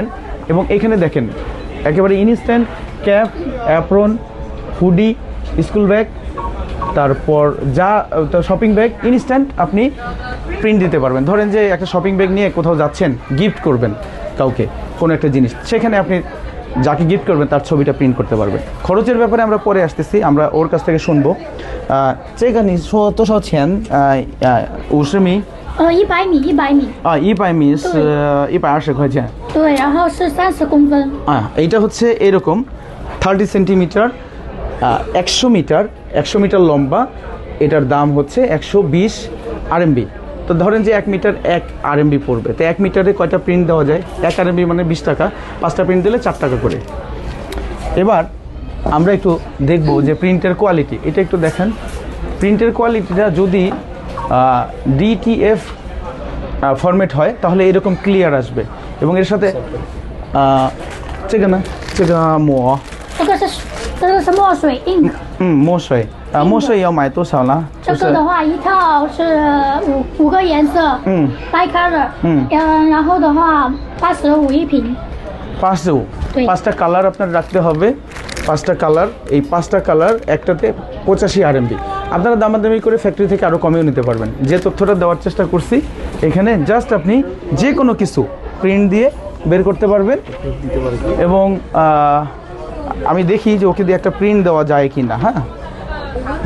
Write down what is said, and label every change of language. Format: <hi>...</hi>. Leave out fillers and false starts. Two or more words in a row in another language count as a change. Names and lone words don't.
<bn>এবং এখানে দেখেন একেবারে</bn> <en>instant cap, apron, hoodie, school bag,</en> <bn>তারপর যা</bn> <en>shopping bag instant</en> <bn>আপনি প্রিন্ট দিতে পারবেন। ধরেন যে একটা</bn> <en>shopping bag</en> <bn>নিয়ে কোথাও যাচ্ছেন, গিফট করবেন কাউকে কোনো একটা জিনিস, সেখানে আপনি যাকে গিফট করবেন তার ছবিটা প্রিন্ট করতে পারবেন। খরচের ব্যাপারে আমরা পরে আসতেছি, আমরা ওর কাছ থেকে শুনবো।</bn> <zh>这个你说多少钱？50米。 100米，100米。 100米是120块钱。对，然后是30公分。</zh> <bn>এইটা হচ্ছে এরকম 30 সেন্টিমিটার, 100 মিটার, 100 মিটার লম্বা। এটার দাম হচ্ছে 120 RMB। তো ধরেন যে 1 মিটার 1 RMB পড়বে। তো 1 মিটারে কয়টা প্রিন্ট দেওয়া যায়? 1 RMB মানে 20 টাকা, 5টা প্রিন্ট দিলে 4 টাকা করে। এবার আমরা একটু দেখব যে প্রিন্টের কোয়ালিটি, এটা একটু দেখেন। প্রিন্টের কোয়ালিটিটা যদি</bn> <en>DTF format</en> <bn>হয় তাহলে এরকম ক্লিয়ার আসবে। এবং এর সাথে</bn> <zh>这个呢，这个膜，这个是墨水ink。墨水墨水要买多少呢？这个的话一套是五个颜色，bi color。然后的话85一瓶。 85，对</zh> <bn>，5টা কালার আপনার রাখতে হবে। 5টা কালার, এই 5টা কালার একটাতে 85 RMB। আপনারা দামাদামি করে ফ্যাক্টরি থেকে আরও কমেও নিতে পারবেন। যে তথ্যটা দেওয়ার চেষ্টা করছি এখানে, জাস্ট আপনি যে কোনো কিছু প্রিন্ট দিয়ে বের করতে পারবেন। এবং আমি দেখি যে ওকে দিয়ে একটা প্রিন্ট দেওয়া যায় কি না।</bn>